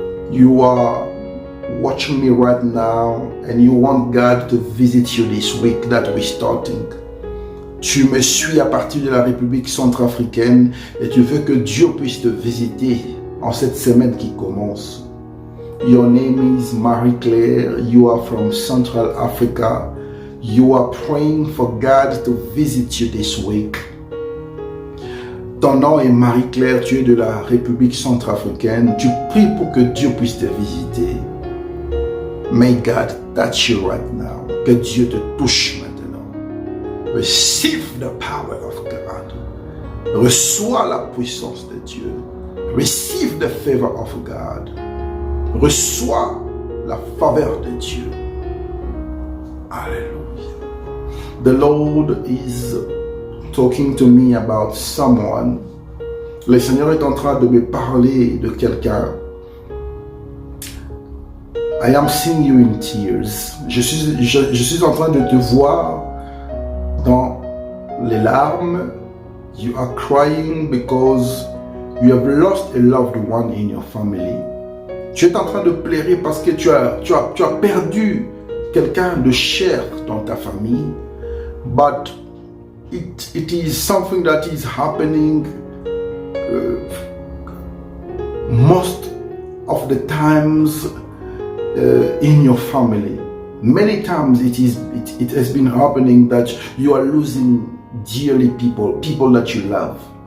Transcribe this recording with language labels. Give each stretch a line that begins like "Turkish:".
English: You are watching me right now and you want God to visit you this week that we're starting.
French: Tu me suis à partir de la République centrafricaine et tu veux que Dieu puisse te visiter en cette semaine qui commence.
English: Your name is Marie-Claire. You are from Central Africa. You are praying for God to visit you this week.
French: Ton nom est Marie-Claire, tu es de la République centrafricaine. Tu pries pour que Dieu puisse te visiter.
English: May God touch you right now.
French: Que Dieu te touche maintenant.
English: Receive the power of God.
French: Reçois la puissance de Dieu.
English: Receive the favor of God.
French: Reçois la faveur de Dieu.
English: Hallelujah. The Lord is talking to me about someone.
French: Le Seigneur est en train de me parler de quelqu'un.
English: I am seeing you in tears.
French: Je suis en train de te voir dans les larmes.
English: You are crying because you have lost a loved one in your family.
French: Tu es en train de pleurer parce que tu as perdu quelqu'un de cher dans ta famille.
English: But it is something that is happening most of the times in your family. Many times it has been happening that you are losing dearly people that you love.